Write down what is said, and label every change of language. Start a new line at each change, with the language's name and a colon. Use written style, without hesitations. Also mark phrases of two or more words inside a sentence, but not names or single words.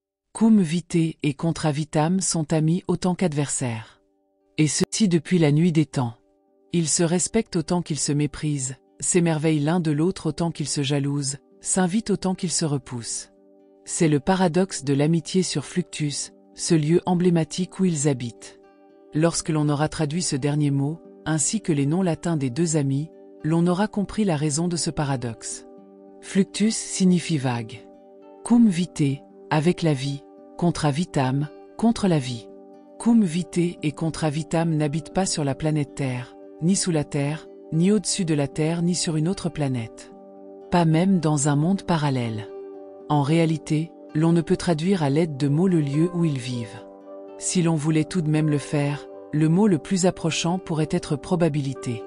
French: Cum vitae et contra vitam sont amis autant qu'adversaires. Et ceci depuis la nuit des temps. Ils se respectent autant qu'ils se méprisent, s'émerveillent l'un de l'autre autant qu'ils se jalousent, s'invitent autant qu'ils se repoussent. C'est le paradoxe de l'amitié sur Fluctus, ce lieu emblématique où ils habitent. Lorsque l'on aura traduit ce dernier mot, ainsi que les noms latins des deux amis, l'on aura compris la raison de ce paradoxe. Fluctus signifie vague. Cum vitae, avec la vie, contra vitam, contre la vie. Cum vitae et contra vitam n'habitent pas sur la planète Terre, ni sous la Terre, ni au-dessus de la Terre, ni sur une autre planète. Pas même dans un monde parallèle. En réalité, l'on ne peut traduire à l'aide de mots le lieu où ils vivent. Si l'on voulait tout de même le faire, le mot le plus approchant pourrait être probabilité.